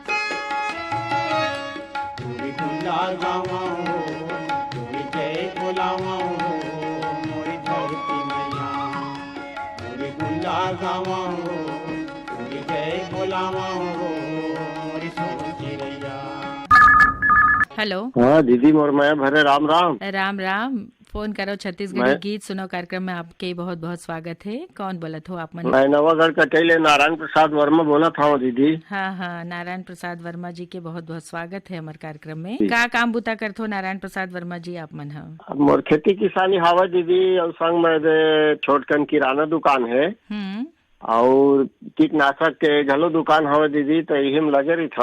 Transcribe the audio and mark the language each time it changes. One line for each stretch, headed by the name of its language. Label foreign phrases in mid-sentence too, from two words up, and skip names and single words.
Chhattisgarhi: तुरी गुला गावा हो, तुरी जय बुलावा हो, मोरी धरती मैया। तुरी गुला गावा हो, तुरी जय बुलावा हो, मोरी सुन चिड़ैया। हेलो। हाँ दीदी मोर मैं भरे राम राम। राम राम, फोन करो छत्तीसगढ़ी मैं- गीत सुनो कार्यक्रम में आपके बहुत बहुत स्वागत है। कौन बोलत हो आप मन? मैं नवागढ़ कटेले नारायण प्रसाद वर्मा बोला था दीदी। हाँ हाँ, नारायण प्रसाद वर्मा जी के बहुत बहुत स्वागत है हमारे कार्यक्रम में। जी। का काम बुता करते हो नारायण प्रसाद वर्मा जी आप मन? हाँ। अब मोर खेती किसानी हावा दीदी और संग में छोटकन किराना दुकान है और कीटनाशक के घलो दुकान हवे दीदी, तो यही में लगे रही था।